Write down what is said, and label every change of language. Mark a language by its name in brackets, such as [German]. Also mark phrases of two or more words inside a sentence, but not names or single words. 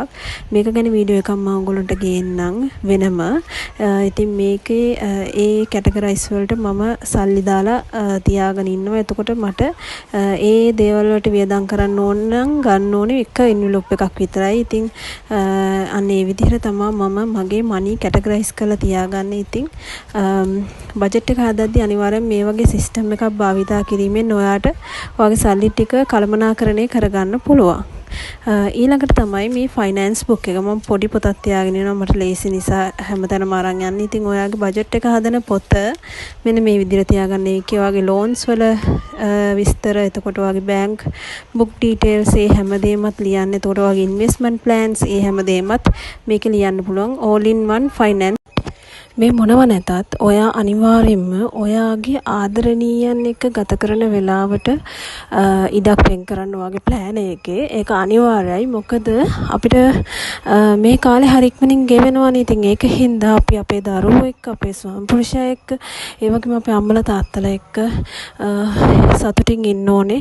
[Sinhala] මේක ගැන වීඩියෝ එකක් මම ඔයගොල්ලන්ට ගේන්නම් වෙනම. ඉතින් මේකේ ඒ categorize වලට මම සල්ලි දාලා තියාගෙන ඉන්නවා. එතකොට මට ඒ දේවල් වලට වියදම් කරන්න ඕන නම් ගන්න ඕනේ එක envelope එකක් විතරයි. ඉතින් අන්න ඒ විදිහට තමයි මම මගේ [English] money categorize [Sinhala] කරලා තියාගන්නේ. ඉතින් budget එක හදද්දී අනිවාර්යෙන් මේ වගේ සිස්ටම් එකක් භාවිතා කිරීමෙන් ඔයාට ඔයාගේ සල්ලි ටික කළමනාකරණය කරගන්න පුළුවන්. ඊළඟට තමයි මේ [English] finance book [Sinhala] එක. මම පොඩි පොතක් තියාගෙන ඉනවා මට ලේසි නිසා හැමතැනම අරන් යන්න. ඉතින් ඔයාගේ බජට් එක හදන පොත මෙන්න මේ විදිහට තියාගන්න. ඒකේ ඔයාගේ loans වල විස්තර, එතකොට ඔයාගේ [English] bank book details [Sinhala] ඒ හැමදේමත් ලියන්න. එතකොට ඔයාගේ [English] investment plans [Sinhala] ඒ හැමදේමත් මේකේ ලියන්න පුළුවන්. [English] all in one finance [Sinhala] මේ මොනව නැතත් ඔයා අනිවාර්යෙන්ම ඔයාගේ ආදරණීයන් එක්ක ගත කරන වෙලාවට ඉඩක් වෙන් කරන්න ඔයාගේ ප්ලෑන් එකේ. ඒක අනිවාර්යයි. මොකද අපිට මේ කාලේ හරි ඉක්මනින් ගෙවෙනවනේ. ඉතින් ඒක හින්දා අපි අපේ දරුවෝ එක්ක, අපේ ස්වාමි පුරුෂයා එක්ක, ඒ වගේම අපේ අම්මලා තාත්තලා එක්ක සතුටින් ඉන්න ඕනේ.